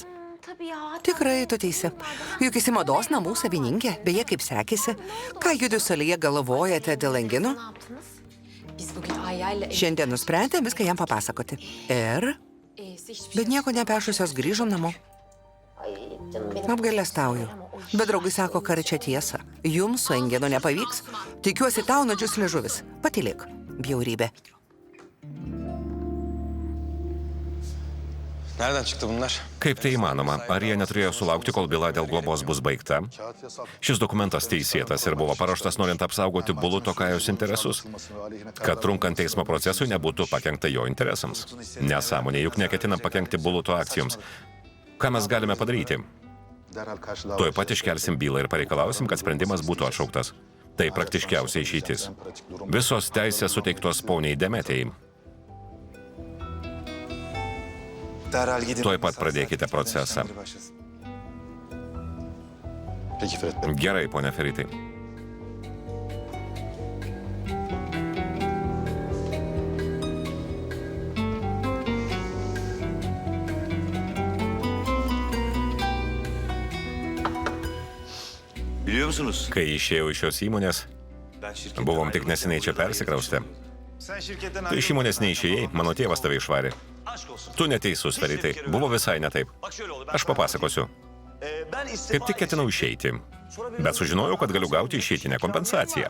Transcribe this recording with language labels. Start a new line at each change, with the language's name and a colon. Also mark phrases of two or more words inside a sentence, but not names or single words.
Turkish: Tabii ya.
Lithuanian: Tikrai, tu teisi. Juk esi mados namų savininkė. Beje, kaip sekėsi? Ką judu salyje galvojate dėl Engino?
Turkish: Ne yaptınız? Biz bugün Ayya'yla...
Lithuanian: Šiandien nusprendė viską jam papasakoti. Ir? Bet nieko nepešusios grįžo namo.
Turkish: Ay canım benim.
Lithuanian: Apgailestauju. Bet draugai sako karčią tiesą. Jums su Enginu nepavyks. Tikiuosi tau nudžius liežuvis. Patylėk. Bjaurybė.
Turkish: Nereden çıktı bunlar?
Lithuanian: Kaip tai įmanoma? Ar jie neturėjo sulaukti, kol byla dėl globos bus baigta? Šis dokumentas teisėtas ir buvo paruoštas norint apsaugoti Buluto Kajos interesus, kad trunkant teismo procesui nebūtų pakenkta jo interesams. Nesąmonė, juk neketinam pakenkti Buluto akcijoms. Ką mes galime padaryti? Tuoj pat iškelsim bylą ir pareikalausim, kad sprendimas būtų atšauktas. Tai praktiškiausia išeitis. Visos teisės suteiktos poniai Demetijai. Tuoj pat pradėkite procesą. Gerai, ponia Feritai.
Turkish: Biliyor musunuz?
Lithuanian: Kai išėjau iš šios įmonės, buvom tik neseniai čia persikraustę. Tu iš įmonės neišėjai, mano tėvas tave išvarė. Tu neteisus, Feritai. Buvo visai ne taip. Aš papasakosiu. Kaip tik ketinau išeiti, bet sužinojau, kad galiu gauti išeitinę kompensaciją.